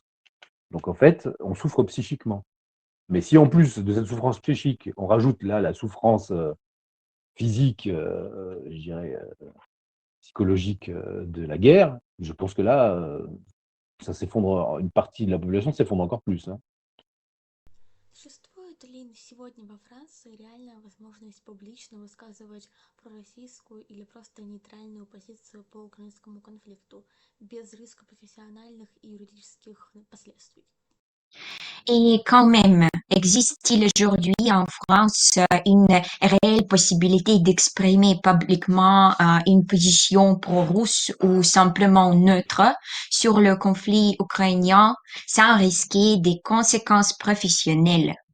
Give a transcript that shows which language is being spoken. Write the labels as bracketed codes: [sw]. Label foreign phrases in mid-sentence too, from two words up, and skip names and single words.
[fr] Donc en fait, on souffre psychiquement. Mais si en plus de cette souffrance psychique, on rajoute là la souffrance physique, je dirais psychologique de la guerre, je pense que là, ça s'effondre, une partie de la population s'effondre encore plus. Hein. [ru] Существует ли сегодня во Франции реальная возможность публично высказывать пророссийскую или просто нейтральную позицию по украинскому конфликту, без риска профессиональных и юридических последствий? [fr] Et quand même, existe-t-il aujourd'hui en France une réelle possibilité d'exprimer publiquement une position pro-russe ou simplement neutre sur le conflit ukrainien sans risquer des conséquences professionnelles?